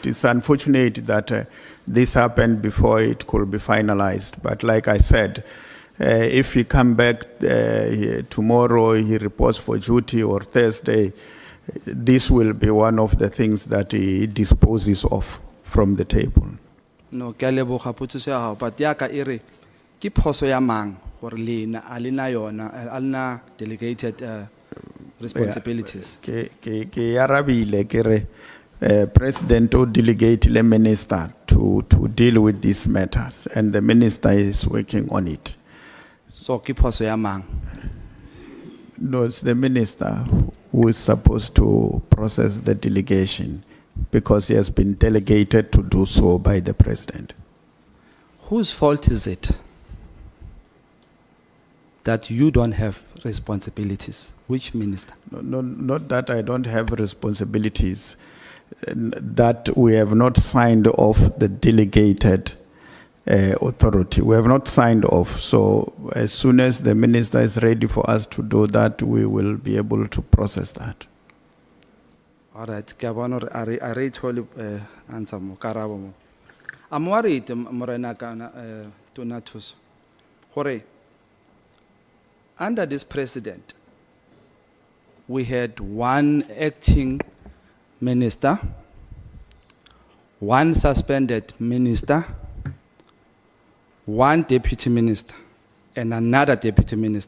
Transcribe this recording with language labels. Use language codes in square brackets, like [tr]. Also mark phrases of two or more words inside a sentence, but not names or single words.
[en] It's unfortunate that this happened before it could be finalized. But like I said, if he come back tomorrow, he reports for duty, or Thursday, this will be one of the things that he disposes of from the table. [tn] No, but yaka ire ki phoso ya mang gore lena alina yona alina [en] delegated responsibilities. [tn] Ke arabile kere President o delegate le [en] minister to deal with these matters, and the minister is working on it. [tn] So ki phoso ya mang? [en] No, it's the minister who is supposed to process the delegation, because he has been delegated to do so by the President. Whose fault is it that you don't have responsibilities? Which minister? No, not that I don't have responsibilities, that we have not signed off the delegated authority. We have not signed off. So as soon as the minister is ready for us to do that, we will be able to process that. All right, I read all answer [tn] mo karabo mo. [en] I'm worried, Morena Donatus. Hore, under this president, we had one acting minister, one suspended minister, one deputy minister, and another deputy minister.